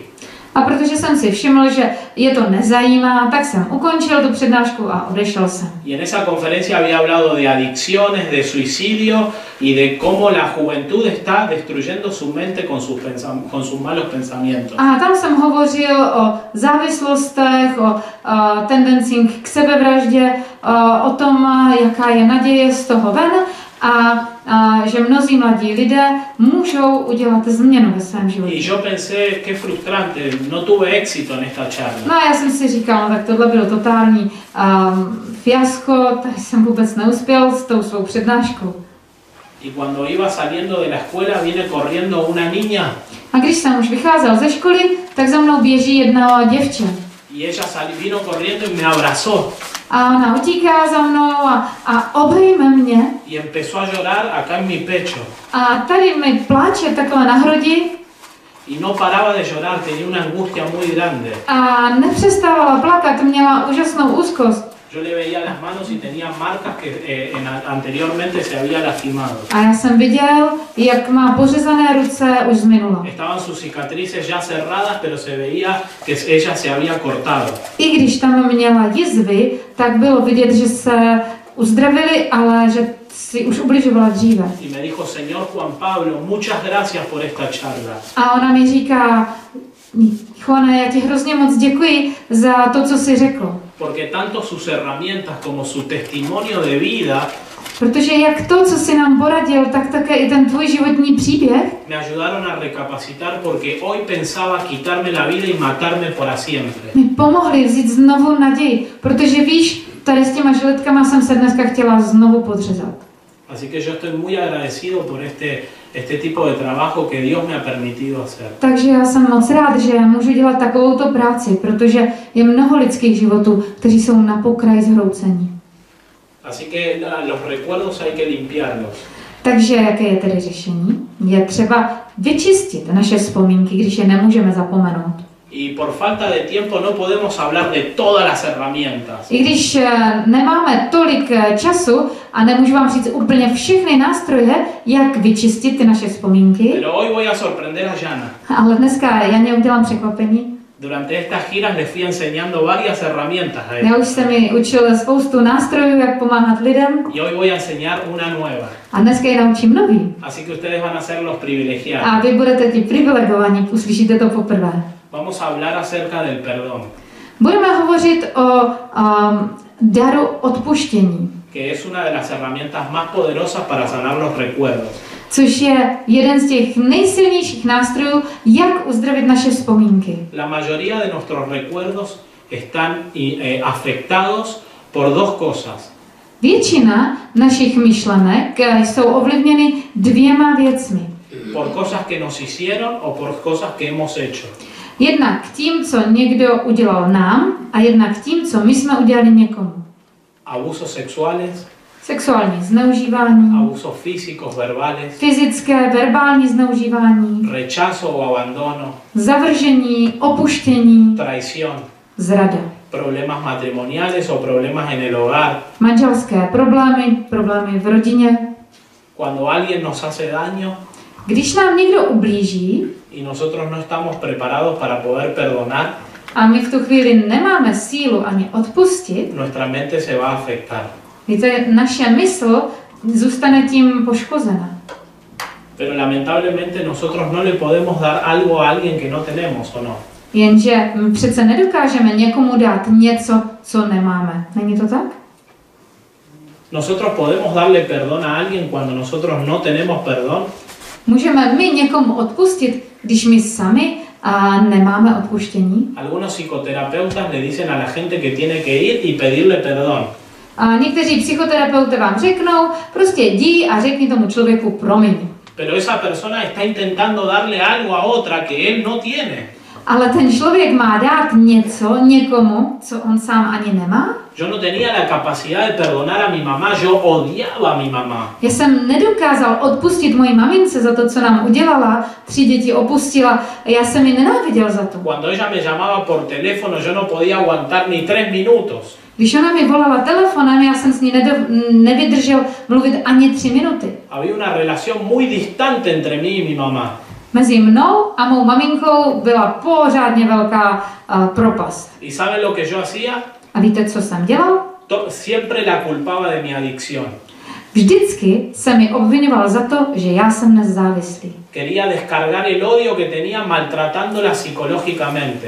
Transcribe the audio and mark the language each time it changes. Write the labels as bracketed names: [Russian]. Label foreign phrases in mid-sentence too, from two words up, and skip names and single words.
[Czech] A protože jsem si všiml, že je to nezajímá, tak jsem ukončil tu přednášku a odešel jsem. [Spanish] Y en esa conferencia había hablado de adicciones, de suicidio y de cómo la juventud está destruyendo su mente con sus malos pensamientos. [Czech] A tam jsem hovořil o závislostech, o tendencích k sebevraždě, o tom, jaká je naděje z toho ven a že mnozí mladí lidé můžou udělat změnu ve svém životě. [Spanish] Y yo pensé, qué frustrante, no tuve éxito en esta charla. [Czech] No a já jsem si říkal, no, tak tohle bylo totální fiasko, tady jsem vůbec neuspěl s tou svou přednáškou. [Spanish] Y cuando iba saliendo de la escuela viene corriendo una niña. [Czech] A když jsem už vycházel ze školy, tak za mnou běží jedna děvče. [Spanish] Y ella vino corriendo y me abrazó. [Czech] A ona utíká za mnou a obejme mě. [Spanish] Y empezó a llorar acá en mi pecho. [Czech] A tady mi pláče takhle na hrudi. [Spanish] Y no paraba de llorar, tenía una angustia muy grande. [Czech] A nepřestávala plakat, měla úžasnou úzkost. [Spanish] Yo le veía las manos y tenía marcas que anteriormente se había lastimado. [Czech] A já jsem viděl, jak má pořezané ruce už z minula. [Spanish] Estaban sus cicatrices ya cerradas, pero se veía que ella se había cortado. [Czech] I když tam měla jizvy, tak bylo vidět, že se uzdravili, ale že si už ubližovala dříve. [Spanish] Y me dijo, Señor Juan Pablo, muchas gracias por esta charla. [Czech] A ona mi říká, Juane, já ti hrozně moc děkuji za to, co jsi řekl. [Spanish] Porque tanto sus herramientas como su testimonio de vida [Czech] Protože jak to, co jsi nám poradil, tak také i ten tvůj životní příběh [Spanish] me ayudaron a recapacitar porque hoy pensaba quitarme la vida y matarme para siempre. [Czech] mi pomohli vzít znovu naději, protože víš, tady s těma žiletkama jsem se dneska chtěla znovu podřezat. [Spanish] Así que yo estoy muy agradecido por este tipo de trabajo que Dios me ha permitido hacer. [Czech] Takže já jsem moc rád, že můžu dělat takovouto práci, protože je mnoho lidských životů, kteří jsou na pokraji zhroucení. [Spanish] Así que los recuerdos hay que limpiarlos. [Czech] Takže jaké je tedy řešení? Je třeba vyčistit naše vzpomínky, když je nemůžeme zapomenout. [Spanish] Y por falta de tiempo no podemos hablar de todas las herramientas. [Czech] I když nemáme tolik času a nemůžu vám říct úplně všechny nástroje, jak vyčistit ty naše vzpomínky, [Spanish] Pero hoy voy a sorprender a Jana. [Czech] ale dneska Janě udělám překvapení. [Spanish] Durante estas giras le fui enseñando varias herramientas a [Czech] Já [Spanish] ella. [Czech] už jsem mi učil spoustu nástrojů, jak pomáhat lidem, [Spanish] Y hoy voy a enseñar una nueva. [Czech] a dneska je naučím nový. [Spanish] Así que ustedes van a ser los privilegiados. [Czech] A vy budete ti privilegovaní, uslyšíte to poprvé. [Spanish] Vamos a hablar acerca del perdón, [Czech] Budeme hovořit o daru odpuštění, [Spanish] que es una de las herramientas más poderosas para sanar los recuerdos. [Czech] což je jeden z těch nejsilnějších nástrojů, jak uzdravit naše vzpomínky. [Spanish] La mayoría de nuestros recuerdos están afectados por dos cosas. [Czech] Většina našich myšlenek jsou ovlivněny dvěma věcmi. [Spanish] Por cosas que nos hicieron o por cosas que hemos hecho. [Czech] Jednak tím, co někdo udělal nám, a jednak tím, co my jsme udělali někomu. [Spanish] Abusos sexuales, [Czech] Sexuální zneužívání, [Spanish] abusos físicos, verbales, [Czech] fyzické, verbální zneužívání, [Spanish] rechazo o abandono, [Czech] zavržení, opuštění, [Spanish] traición, [Czech] zrada. [Spanish] problemas matrimoniales o problemas en el hogar. [Czech] Manželské problémy, problémy v rodině. [Spanish] Cuando alguien nos hace daño [Czech] Když nám někdo ublíží [Spanish] y nosotros no estamos preparados para poder perdonar, [Czech] a my v tu chvíli nemáme sílu ani odpustit, [Spanish] nuestra mente se va a afectar. [Czech] víte, naše mysl zůstane tím poškozena. [Spanish] Pero lamentablemente nosotros no le podemos dar algo a alguien que no tenemos, ¿o no? [Czech] Jenže my přece nedokážeme někomu dát něco, co nemáme. Není to tak? [Spanish] Nosotros podemos darle perdón a alguien cuando nosotros no tenemos perdón. [Czech] Můžeme my někomu odpustit, když my sami nemáme odpuštění? [Spanish] Algunos psicoterapeutas le dicen a la gente que tiene que ir y pedirle perdón. [Czech] A někteří psychoterapeuty vám řeknou, prostě jdi a řekni tomu člověku promiň. [Spanish] Pero esa persona está intentando darle algo a otra que él no tiene. [Czech] Ale ten člověk má dát něco někomu, co on sám ani nemá? [Spanish] Yo no tenía la capacidad de perdonar a mi mamá, yo odiaba a mi mamá. [Czech] Já jsem nedokázal odpustit mojí mamince za to, co nám udělala, 3 děti opustila, já jsem ji nenáviděl za to. [Spanish] Cuando ella me llamaba por teléfono, yo no podía aguantar ni 3 minutos. [Czech] Když ona mi volala telefonem, já jsem s ní nevydržel mluvit ani 3 minuty. [Spanish] Había una relación muy distante entre mí y mi mamá. [Czech] Mezi mnou a mou maminkou byla pořádně velká propast. [Spanish] ¿Y saben lo que yo hacía? [Czech] A víte, co jsem dělal? [Spanish] Siempre la culpaba de mi adicción. [Czech] Vždycky se mi obvinoval za to, že já jsem dnes závislý. [Spanish] Quería descargar el odio que tenía maltratándola psicológicamente.